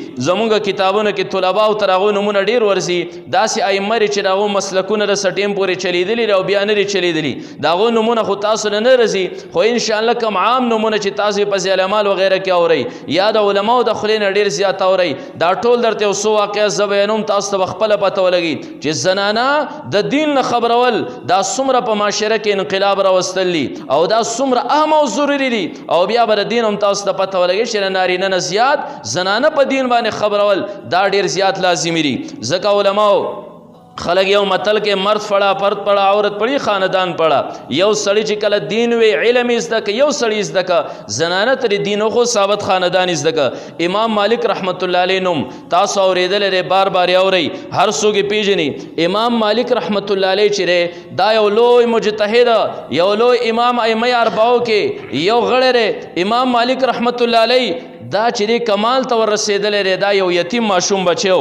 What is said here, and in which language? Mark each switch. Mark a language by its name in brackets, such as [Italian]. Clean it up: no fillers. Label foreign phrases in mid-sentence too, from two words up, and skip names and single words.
[Pashto] زمونږ کتابونو کې طلباو تر هغو نومونه ډېر ورځي، داسې ائمه دي چې د هغو مسلکونه د سټیم پورې چلیدلي دي او بیا نه دي چلیدلي، د هغو نومونه خو تاسو نه راځي، خو انشاءالله کوم عام نومونه چې تاسو په ذیل اعمال وغیره کې اورئ یا د علماو د خولې نه ډېر زیات اورئ، دا ټول درته یو څو واقعه زه بیانوم، تاسو ته به خپله پته ولګي چې زنانه د دین نه خبرول دا څومره په معاشره کې انقلاب راوستل دي او دا څومره اهم او ضروري دي. او بیا به د دین هم تاسو ته پته ولګي چې د نارینه نه زیات زنانه په دین باندې خبرول دا ډیر زیات لازمي دي. ځکه علماو خلق یو متل کې [Urdu] مرد پڑا، فرد پڑا، عورت پڑی، خاندان پڑا. [Pashto] یو سړی چې کله دین وی علم زده که، یو سړی زده که، زنانه تر دین خو ثابت خاندان زده که. امام مالک [Arabic] رحمت الله علیه [Pashto] نوم تاسو اوریدل لري، بار بار اوري، هر څوک پیژني. امام مالک [Arabic] رحمت الله علیه [Pashto] چې دا یو لوی مجتهد، یو لوی امام ائمه اربعو کې یو غړی، امام مالک [Arabic] رحمت الله علیه [Pashto] دا چې کمال ته ور رسېدلی دا یو یتیم ماشوم بچو.